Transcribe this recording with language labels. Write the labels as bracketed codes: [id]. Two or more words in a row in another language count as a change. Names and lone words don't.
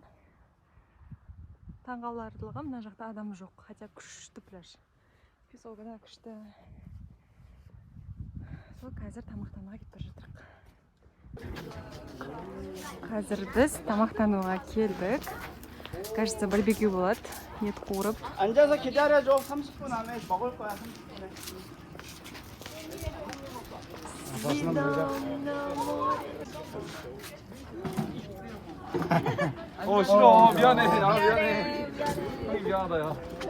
[kk] Таңғаларлығы мына жақта адам жоқ, хотя күшті пляж. Сол күні күшті. Сол қазір тамақтануға кетіп бара жатырмық. Қазір біз тамақтануға келдік. Кажется, барбекю болады. ет қуырып. [ko] 앉아서 기다려줘. 30분 안에 먹을 거야. 30분에. 싫어. 미안해. 미안해. 형이 미안하다, 야.